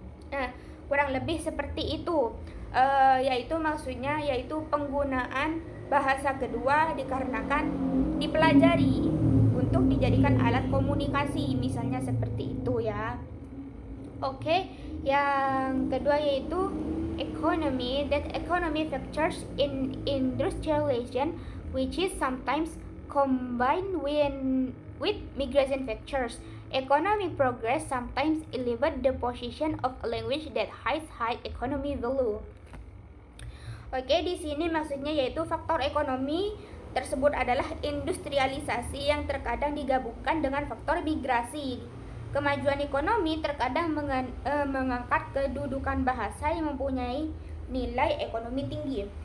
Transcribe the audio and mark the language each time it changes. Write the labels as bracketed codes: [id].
[id] Nah, kurang lebih seperti itu. Yaitu maksudnya yaitu penggunaan bahasa kedua dikarenakan dipelajari untuk dijadikan alat komunikasi, misalnya seperti itu ya. Yang kedua yaitu economy. [en] That economy factors in industrialization, which is sometimes combined with migration factors. Economic progress sometimes elevate the position of a language that has high economic value. [id] Oke, di sini maksudnya yaitu faktor ekonomi tersebut adalah industrialisasi yang terkadang digabungkan dengan faktor migrasi. Kemajuan ekonomi terkadang mengangkat kedudukan bahasa yang mempunyai nilai ekonomi tinggi.